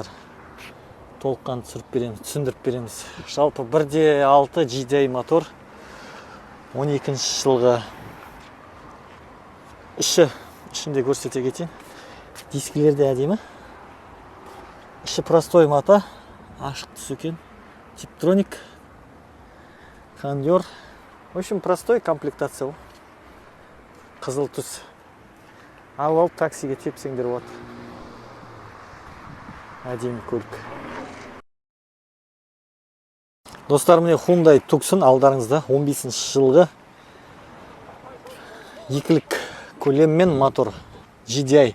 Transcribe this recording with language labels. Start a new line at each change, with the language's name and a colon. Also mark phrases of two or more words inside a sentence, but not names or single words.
Kazakh: Толыққан түсіріп береміз, түсіндіріп береміз. Жалпы 1.6 GDI мотор, 12-ші жылғы ішінде көрсете кетейін. Дискілерді әдемі. Іші простой мата, ашық түс екен. Типтроник, кондер.
Russian: В общем, простой комплектация.
Kazakh: Қызыл түс. Алып таксиге тепсеңдер болады. Әдемі көлік. Достар, міне Hyundai Tucson алдарыңызда 15-ші жылғы екілік көлеммен мотор GDI.